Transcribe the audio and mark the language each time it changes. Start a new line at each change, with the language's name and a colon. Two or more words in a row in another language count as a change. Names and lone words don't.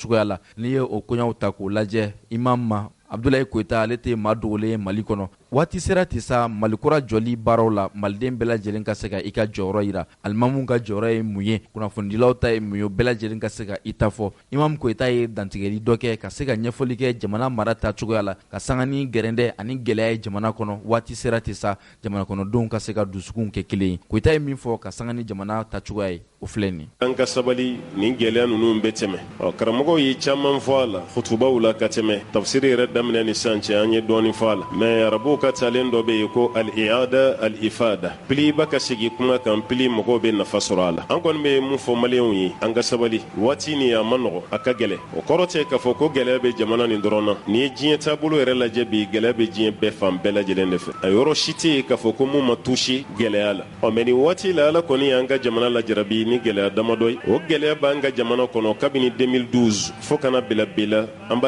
Bambara: cogoya la n'i ye o koɲaw ta k'o lajɛ imam ma Abdoulaye Koyita ale tɛ maa dogolen Mali kɔnɔ waati sera tɛ sa malikura jɔli baaraw la maliden bɛɛ lajɛlen ka se ka i ka jɔyɔrɔ yira alimamu ka jɔyɔrɔ ye mun ye kunnafonidilaw ta ye mun ye bɛɛ lajɛlen ka se ka i ta fɔ imam Koyita ye dantigɛli dɔ kɛ ka se ka ɲɛfɔli kɛ jamana mara ta cogoya la ka sanga ni gɛrɛndɛ ani gɛlɛya ye jamana kɔnɔ waati sera tɛ sa jamana kɔnɔdenw ka se ka dusukun kɛ kelen ye Koyita ye min fɔ ka sanga ni jamana ta cogoya ye o filɛ nin an ka sabali nin gɛlɛya ninnu bɛ tɛmɛ karamɔgɔw ye caman fɔ a la hutubaw la ka tɛmɛ tafsiri yɛrɛ daminɛ ni sisan cɛ an ye dɔɔni fɔ a la mais arabuw ka talen dɔ bɛ yen ko
Arabic: الإعادة إفادة
Bambara: piliba ka segi kuma kan pili mɔgɔw bɛ nafa sɔrɔ a la an kɔni bɛ mun fɔ maliyɛnw ye an ka sabali waati ni a ma nɔgɔ a ka gɛlɛ o kɔrɔ tɛ k'a fɔ ko gɛlɛya bɛ jamana nin dɔrɔn na n'i ye diɲɛ taabolo yɛrɛ lajɛ bi gɛlɛya bɛ diɲɛ bɛɛ fan bɛɛ lajɛlen de fɛ a yɔrɔ si tɛ yen k'a fɔ ko mun ma touché gɛlɛya la mais nin waati la ala kɔni y'an ka jamana lajarabi ni gɛlɛya damadɔ ye o gɛlɛya b'an ka jamana kɔnɔ kabini 2012 fo kana bila bi la an b'a